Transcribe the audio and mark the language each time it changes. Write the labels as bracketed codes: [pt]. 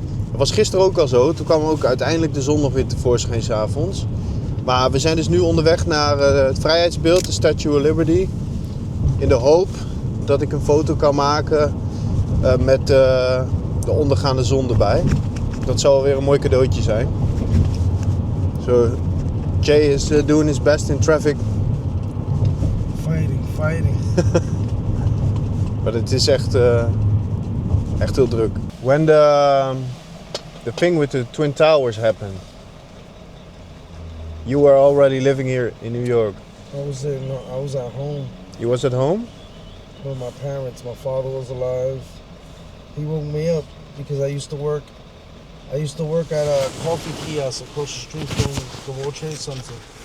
[nl] Dat was gisteren ook al zo. Toen kwam ook uiteindelijk de zon nog weer tevoorschijn 's avonds. Maar we zijn dus nu onderweg naar het vrijheidsbeeld, de Statue of Liberty. In de hoop dat ik een foto kan maken met de ondergaande zon erbij. Dat zou weer een mooi cadeautje zijn. [en] So, Jay is doing his best in traffic. Fighting. [nl] But het is echt heel druk. [en] When the thing with the Twin Towers happened, you were already living here in New York. I was at home. You was at home? With my parents. My father was alive. He woke me up because I used to work at a coffee kiosk across the street from the World Trade Center.